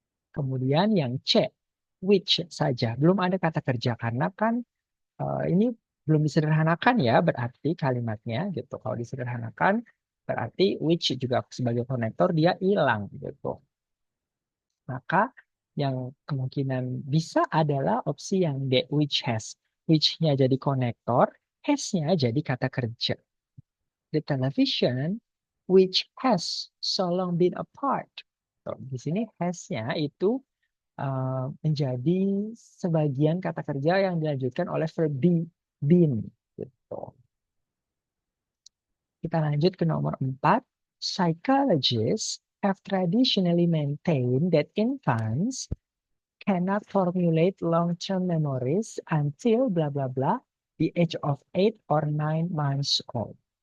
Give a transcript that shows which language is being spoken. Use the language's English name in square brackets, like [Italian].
[Indonesian] Kemudian yang C, which saja. Belum ada kata kerja karena kan ini belum disederhanakan ya, berarti kalimatnya gitu. Kalau disederhanakan berarti which juga sebagai konektor dia hilang gitu. Maka yang kemungkinan bisa adalah opsi yang D, which has. Which-nya jadi konektor, has-nya jadi kata kerja. [English] The television which has so long been apart. [Indonesian] So, di sini has-nya itu menjadi sebagian kata kerja yang dilanjutkan oleh verb be, been. Gitu. Kita lanjut ke nomor 4. [English] Psychologists have traditionally maintained that infants cannot formulate long-term memories until blah blah blah the age of 8 or 9 months old.